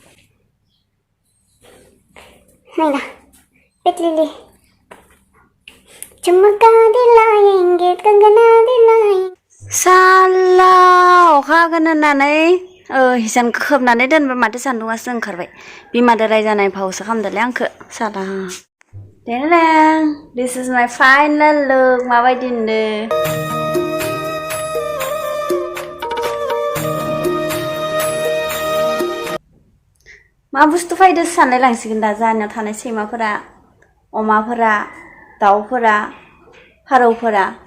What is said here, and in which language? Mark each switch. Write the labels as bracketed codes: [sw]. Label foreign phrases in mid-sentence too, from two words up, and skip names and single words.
[hi] नायना पेटलिटलि झुमका दिलाएंगे कंगना दिलाएंगे [brx] साला अखा हागोन होननानै हिसानखौ खोबनानै दोनबाय माथो सान्दुंआसो ओंखारबाय बिमादो रायजानाय फावसो खालामदोलै आंखो साला देलां [en] this is my final look [brx] माबायदि नुदो मा बुस्थु फायदो सानलाय लांसिगोन दा जाहानियाव थानाय सैमाफोरा अमाफोरा दाउफोरा फारौफोरा